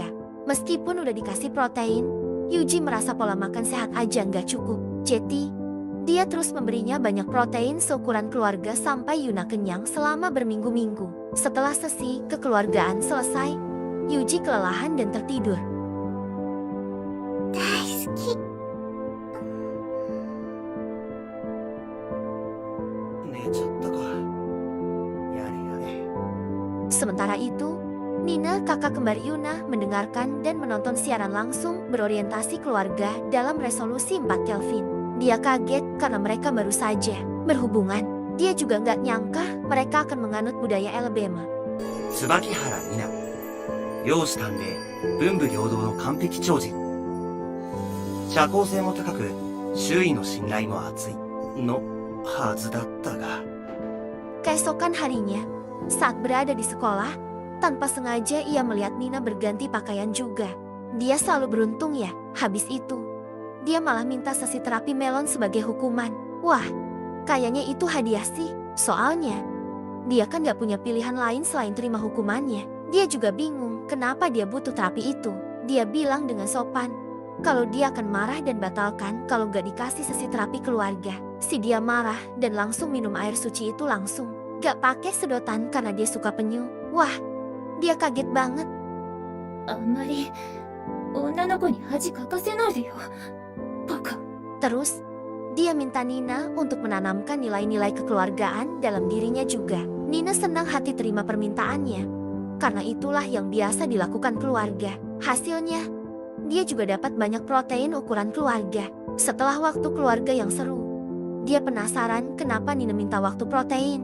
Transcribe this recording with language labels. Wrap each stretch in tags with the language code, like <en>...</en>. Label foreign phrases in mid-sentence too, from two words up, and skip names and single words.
<id>Meskipun udah dikasih protein, Yuji merasa pola makan sehat aja nggak cukup. Jetty, dia terus memberinya banyak protein seukuran keluarga sampai Yuna kenyang selama berminggu-minggu. Setelah sesi kekeluargaan selesai, Yuji kelelahan dan tertidur.</id> <ja>大好き。寝ちゃったか。やれやれ。</ja> <id>Sementara itu, Nina, kakak kembar Yuna, mendengarkan dan menonton siaran langsung berorientasi keluarga dalam resolusi 4 Kelvin. Dia kaget karena mereka baru saja berhubungan. Dia juga nggak nyangka mereka akan menganut budaya Alabama.</id> <ja>椿原里奈、容姿端麗、文武両道の完璧超人。社交性も高く、周囲の信頼も厚いのはずだったが。</ja> <id>Keesokan harinya, saat berada di sekolah, tanpa sengaja ia melihat Nina berganti pakaian juga. Dia selalu beruntung ya. Habis itu, dia malah minta sesi terapi melon sebagai hukuman. Wah, kayaknya itu hadiah sih. Soalnya, dia kan gak punya pilihan lain selain terima hukumannya. Dia juga bingung kenapa dia butuh terapi itu. Dia bilang dengan sopan kalau dia akan marah dan batalkan kalau gak dikasih sesi terapi keluarga. Si dia marah dan langsung minum air suci itu langsung. Gak pakai sedotan karena dia suka penyu. Wah, dia kaget banget.</id> <ja>あんまり女の子に恥かかせないでよ。バカ。</ja> <id>Terus, dia minta Nina untuk menanamkan nilai-nilai kekeluargaan dalam dirinya juga. Nina senang hati terima permintaannya, karena itulah yang biasa dilakukan keluarga. Hasilnya, dia juga dapat banyak protein ukuran keluarga. Setelah waktu keluarga yang seru, dia penasaran kenapa Nina minta waktu protein.</id>